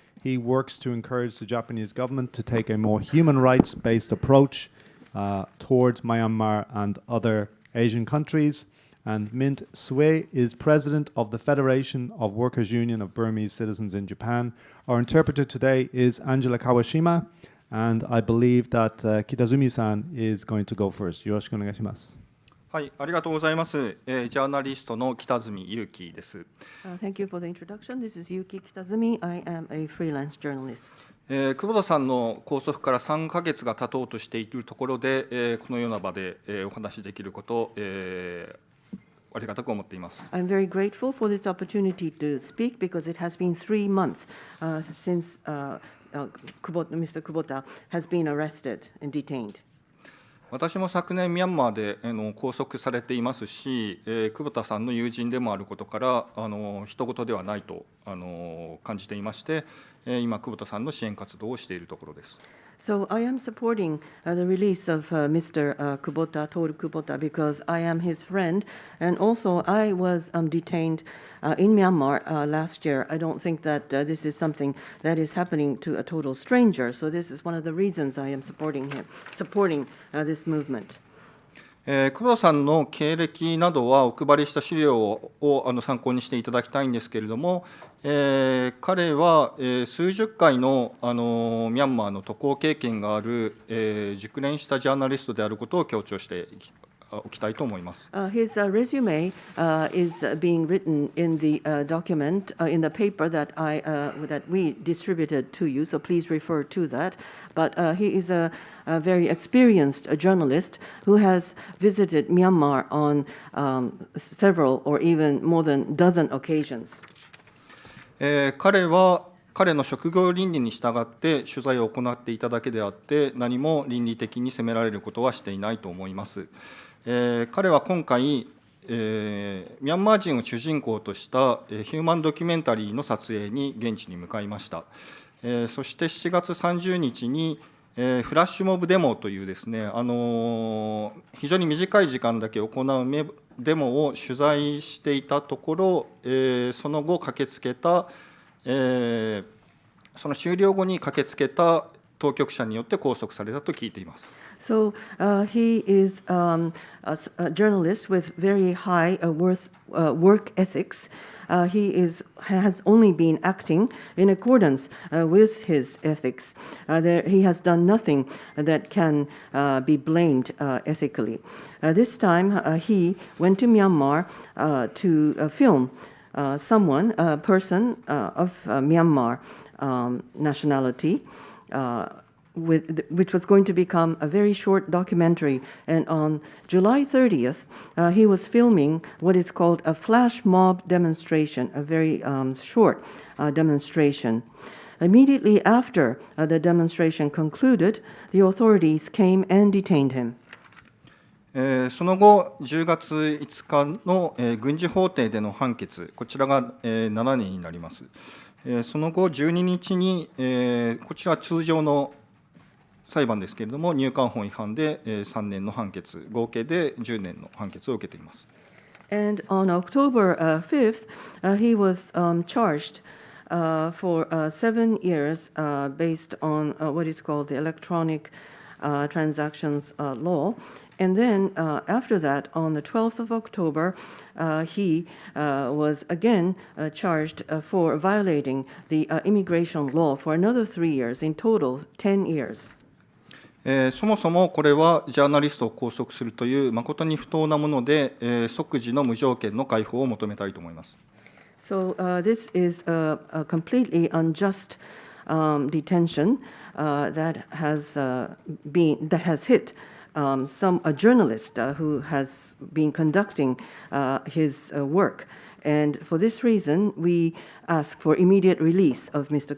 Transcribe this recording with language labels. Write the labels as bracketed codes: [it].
[en] He works to encourage the Japanese government to take a more human rights-based approach towards Myanmar and other Asian countries. And Myint is President of the Federation of Workers' Union of Burmese Citizens in Japan. Our interpreter today is Angela Kawashima, and I believe that Kitazumi-san is going to go first. [ja] よろしくお願いします。はい、ありがとうございます。ジャーナリストの北住裕樹です。 [en] Thank you for the introduction. This is Yuki Kitazumi. I am a freelance journalist. [ja] 久保田さんの拘束から3ヶ月が経とうとしているところで、このような場でお話しできることをありがたく思っています。 [en] I'm very grateful for this opportunity to speak because it has been 3 months since Mr. Kubota has been arrested and detained. [ja] 私も昨年ミャンマーで拘束されていますし、久保田さんの友人でもあることから人事ではないと感じていまして、今久保田さんの支援活動をしているところです。 [en] So I am supporting the release of Mr. Kubota, Toru Kubota, because I am his friend, and also I was detained in Myanmar last year. I don't think that this is something that is happening to a total stranger. So this is one of the reasons I am supporting this movement. [ja] 久保田さんの経歴などはお配りした資料を参考にしていただきたいんですけれども、彼は数十回のミャンマーの渡航経験がある熟練したジャーナリストであることを強調しておきたいと思います。 [en] His resume is being written in the document in the paper that we distributed to you. So please refer to that. But he is a very experienced journalist who has visited Myanmar on several or even more than a dozen occasions. [ja] 彼の職業倫理に従って取材を行っていただけであって、何も倫理的に責められることはしていないと思います。彼は今回、ミャンマー人を主人公としたヒューマンドキュメンタリーの撮影に現地に向かいました。そして7月30日に、フラッシュモブデモというですね、非常に短い時間だけ行うデモを取材していたところ、その後駆けつけたその終了後に駆けつけた当局者によって拘束されたと聞いています。 [en] So he is a journalist with very high work ethics. He has only been acting in accordance with his ethics. He has done nothing that can be blamed ethically. This time he went to Myanmar to film someone, a person of Myanmar nationality, which was going to become a very short documentary. And on July 30th, he was filming what is called a flash mob demonstration, a very short demonstration. Immediately after the demonstration concluded, the authorities came and detained him. [ja] その後、10月5日の軍事法廷での判決、こちらが7年になります。その後、12日に、こちらは通常の裁判ですけれども、入管法違反で3年の判決、合計で10年の判決を受けています。 [en] And on October 5th, he was charged for 7 years based on what is called the electronic transactions law. And then after that, on the 12th of October, he was again charged for violating the immigration law for another 3 years, in total 10 years. [ja] そもそもこれはジャーナリストを拘束するという誠に不当なもので、即時の無条件の解放を求めたいと思います。 [en] So this is a completely unjust detention that has hit a journalist who has been conducting his work. And for this reason, we ask for immediate release of Mr.